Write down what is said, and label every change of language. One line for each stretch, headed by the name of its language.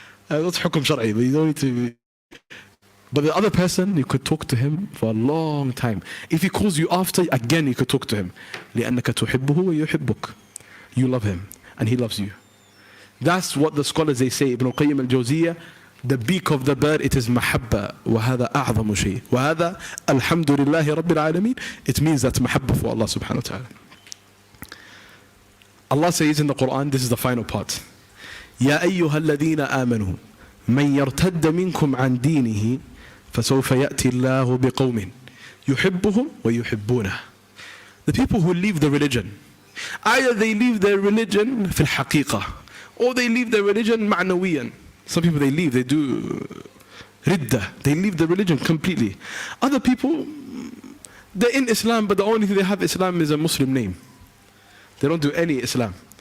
English: That's hukum shar'i, but you don't need to. But the other person, you could talk to him for a long time. If he calls you after, again you could talk to him.
Arabic: لأنك تحبه ويحبك.
English: You love him and he loves you. That's what the scholars, they say, Ibn al-Qayyim al-Jawziyah, the beak of the bird, it is mahabba.
Arabic: وهذا أعظم شيء. وهذا الحمد لله رب العالمين.
English: It means that's mahabba for Allah subhanahu wa ta'ala. Allah says in the Quran, this is the final part.
Arabic: يا أيها الذين آمنوا من يرتد منكم عن دينه فسوف يأتي الله بقوم يحبهم ويحبونه.
English: The people who leave the religion, either they leave their religion
Arabic: في الحقيقة,
English: or they leave their religion
Arabic: معنويا.
English: Some people, they leave, they do ridda, they leave the religion completely. Other people, they're in Islam, but the only thing they have Islam is a Muslim name. They don't do any Islam.